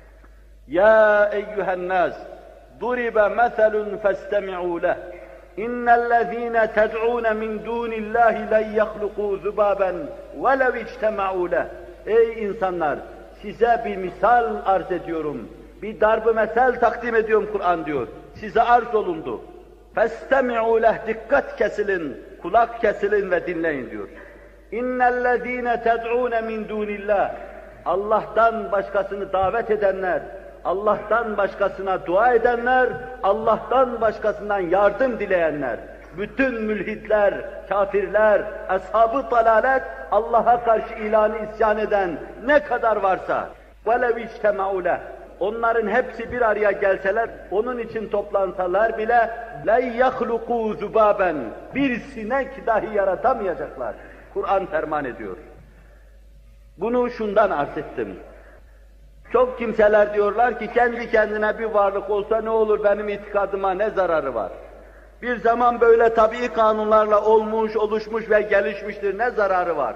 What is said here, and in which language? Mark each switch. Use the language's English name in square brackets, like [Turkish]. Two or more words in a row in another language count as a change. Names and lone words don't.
[Arabic] يا أيها الناس ضرب مثل فاستمعوا له. إن الذين تدعون من دون الله لن يخلقوا ذبابا ولو اجتمعوا له. [Turkish] Ey insanlar! Size bir misal arz ediyorum. Bir darb-ı mesel takdim ediyorum Kur'an diyor. Size arz olundu. [Arabic] فَاسْتَمِعُوا لَهْ [Turkish] Dikkat kesilin, kulak kesilin ve dinleyin diyor. [Arabic] اِنَّ الَّذ۪ينَ تَدْعُونَ مِنْ دُونِ اللّٰهِ [Turkish] Allah'tan başkasını davet edenler, Allah'tan başkasına dua edenler, Allah'tan başkasından yardım dileyenler, bütün mülhitler, kafirler, ashab-ı dalalet, Allah'a karşı ilanı isyan eden ne kadar varsa [Arabic] وَلَوْ اِجْتَمَعُوا لَهِ [Turkish] Onların hepsi bir araya gelseler, onun için toplansalar bile [Arabic] لَنْ يَخْلُقُوا ذُبَابًا [Turkish] Bir sinek dahi yaratamayacaklar. Kur'an ferman ediyor. Bunu şundan arz ettim. Çok kimseler diyorlar ki kendi kendine bir varlık olsa ne olur, benim itikadıma ne zararı var? Bir zaman böyle tabii kanunlarla olmuş, oluşmuş ve gelişmiştir, ne zararı var?